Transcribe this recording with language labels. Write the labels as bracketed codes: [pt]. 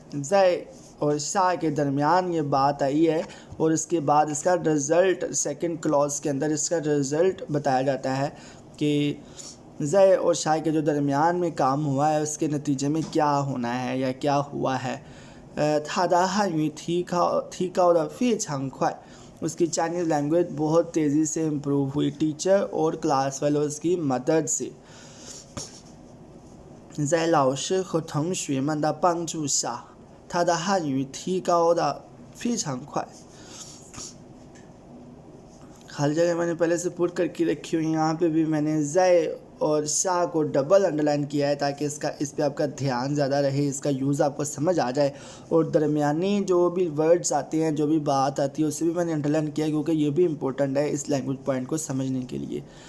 [hi] ज़य और शाह के दरमियान ये बात आई है और इसके बाद इसका रिज़ल्ट सेकंड क्लॉज के अंदर इसका रिज़ल्ट बताया जाता है कि ज़य और शाह के जो दरमियान में काम हुआ है उसके नतीजे में क्या होना है या क्या हुआ है। [zh] 他的汉语提高的非常快 [hi] उसकी चाइनीज़ लैंग्वेज बहुत तेज़ी से इम्प्रूव हुई टीचर और क्लास फेलोज़ की मदद से। [zh] 在老师和同学们的帮助下，他的汉语提高的非常快。 [hi] हर जगह मैंने पहले से पुट करके रखी हुई है, यहाँ पे भी मैंने ज़य और शाह को डबल अंडरलाइन किया है ताकि इस पे आपका ध्यान ज़्यादा रहे, इसका यूज़ आपको समझ आ जाए। और दरमियानी जो भी वर्ड्स आते हैं, जो भी बात आती है, उसे भी मैंने अंडरलाइन किया क्योंकि ये भी इम्पोर्टेंट है इस लैंग्वेज पॉइंट को समझने के लिए।